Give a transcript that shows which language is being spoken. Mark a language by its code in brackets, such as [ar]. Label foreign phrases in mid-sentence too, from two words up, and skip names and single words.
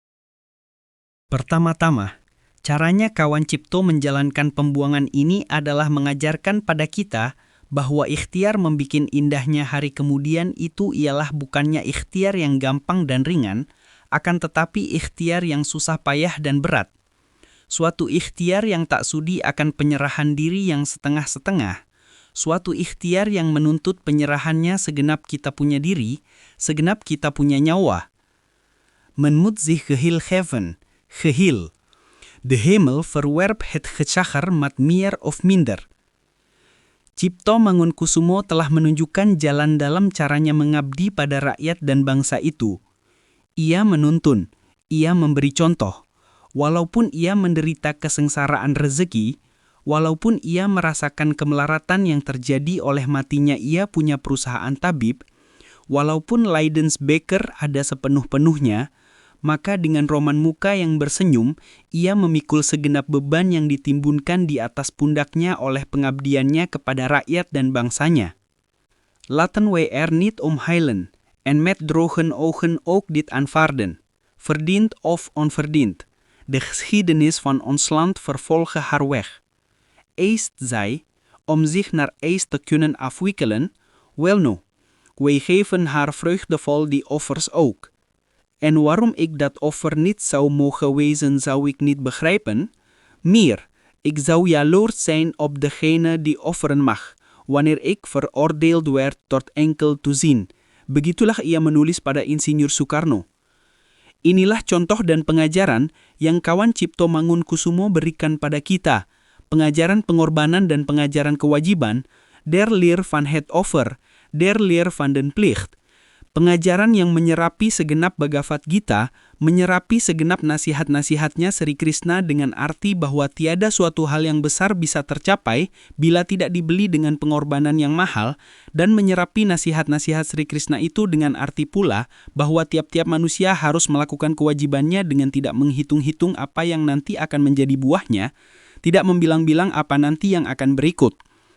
[id] Pertama-tama, caranya kawan Cipto menjalankan pembuangan ini adalah mengajarkan pada kita bahwa ikhtiar membikin indahnya hari kemudian itu ialah bukannya ikhtiar yang gampang dan ringan, akan tetapi ikhtiar yang susah payah dan berat. Suatu ikhtiar yang tak sudi akan penyerahan diri yang setengah-setengah. Suatu ikhtiar yang menuntut penyerahannya segenap kita punya diri, segenap kita punya nyawa. [nl] Men moet zich geheel geven, geheel. De hemel verwerp het gezacher met meer of minder. [id] Cipto Mangunkusumo telah menunjukkan jalan dalam caranya mengabdi pada rakyat dan bangsa itu. Ia menuntun, ia memberi contoh. Walaupun ia menderita kesengsaraan rezeki, walaupun ia merasakan kemelaratan yang terjadi oleh matinya ia punya perusahaan tabib, walaupun Leidensbeker ada sepenuh-penuhnya, maka dengan roman muka yang bersenyum, ia memikul segenap beban yang ditimbunkan di atas pundaknya oleh pengabdiannya kepada rakyat dan bangsanya. [nl] Laten we niet omheilen, en met droge ogen ook dit aanvaarden, verdiend of onverdiend. De geschiedenis van ons land vervolge haar weg. Eist zij, om zich naar eis te kunnen afwikkelen, wel nu, wij geven haar vreugdevol die offers ook. En waarom ik dat offer niet zou mogen wezen zou ik niet begrijpen? Meer, ik zou jaloers zijn op degene die offeren mag, wanneer ik veroordeeld werd tot enkel toezien. [id] Begitulah ia menulis pada Insinyur Soekarno. Inilah contoh dan pengajaran yang kawan Cipto Mangunkusumo berikan pada kita. Pengajaran pengorbanan dan pengajaran kewajiban, [nl] der leer van het offer, der leer van den plicht. [id] Pengajaran yang menyerapi segenap Bhagavad Gita, menyerapi segenap nasihat-nasihatnya Sri Krishna dengan arti bahwa tiada suatu hal yang besar bisa tercapai bila tidak dibeli dengan pengorbanan yang mahal, dan menyerapi nasihat-nasihat Sri Krishna itu dengan arti pula bahwa tiap-tiap manusia harus melakukan kewajibannya dengan tidak menghitung-hitung apa yang nanti akan menjadi buahnya, tidak membilang-bilang apa nanti yang akan berikut.